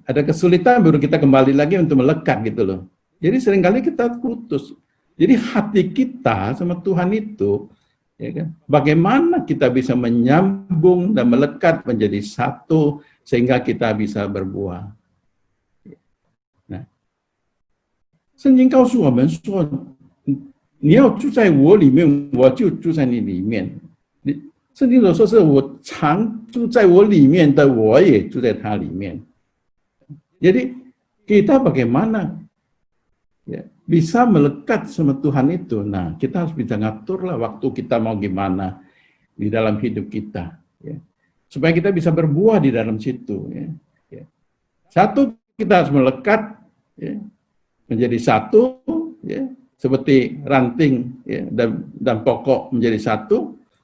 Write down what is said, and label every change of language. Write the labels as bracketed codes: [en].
[id] Ada kesulitan baru kita kembali lagi untuk melekat gitu loh. Jadi seringkali kita putus. Jadi hati kita sama Tuhan itu, ya kan? Bagaimana kita bisa menyambung dan melekat menjadi satu sehingga kita bisa berbuah. [zh] Nah, 圣经告诉我们说，你要住在我里面，我就住在你里面。圣经所说是我常住在我里面的，我也住在他里面。 [id] Jadi kita bagaimana ya, bisa melekat sama Tuhan itu. Nah, kita harus bisa ngatur lah waktu kita mau gimana di dalam hidup kita, ya. Supaya kita bisa berbuah di dalam situ. Ya. Ya. Satu, kita harus melekat ya, menjadi satu, ya, seperti ranting ya, dan pokok menjadi satu.